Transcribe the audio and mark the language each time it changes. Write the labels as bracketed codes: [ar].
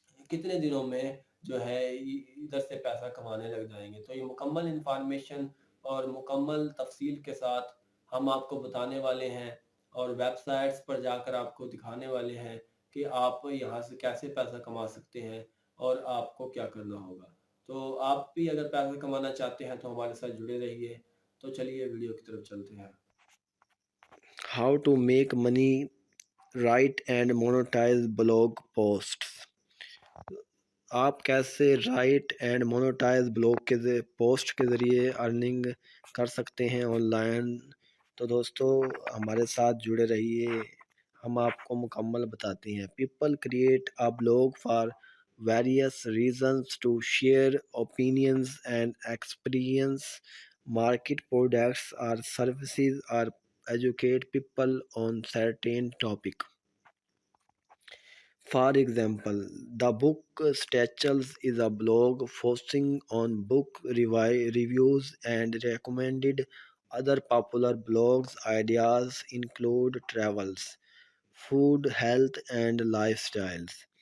[ur] کتنے دنوں میں جو ہے ادھر سے پیسہ کمانے لگ جائیں گے۔ تو یہ مکمل انفارمیشن اور مکمل تفصیل کے ساتھ ہم آپ کو بتانے والے ہیں، اور ویب سائٹس پر جا کر آپ کو دکھانے والے ہیں کہ آپ یہاں سے کیسے پیسہ کما سکتے ہیں، اور آپ کو کیا کرنا ہوگا۔ تو آپ بھی اگر پیسہ کمانا چاہتے ہیں تو ہمارے ساتھ جڑے رہیے۔ تو چلیے ویڈیو کی طرف چلتے ہیں۔ [en] How to make money, write and monetize blog posts. [ur] آپ کیسے رائٹ اینڈ مونوٹائز بلاگ کے پوسٹ کے ذریعے ارننگ کر سکتے ہیں آن لائن؟ تو دوستو ہمارے ساتھ جڑے رہیے، ہم آپ کو مکمل بتاتے ہیں۔ [en] People create a blog for various reasons to share opinions and experience, market products اور services اور educate people on certain topic. For example, the book Statues is a blog focusing on book reviews and recommended. Other popular blogs ideas include travels, food, health, and lifestyles.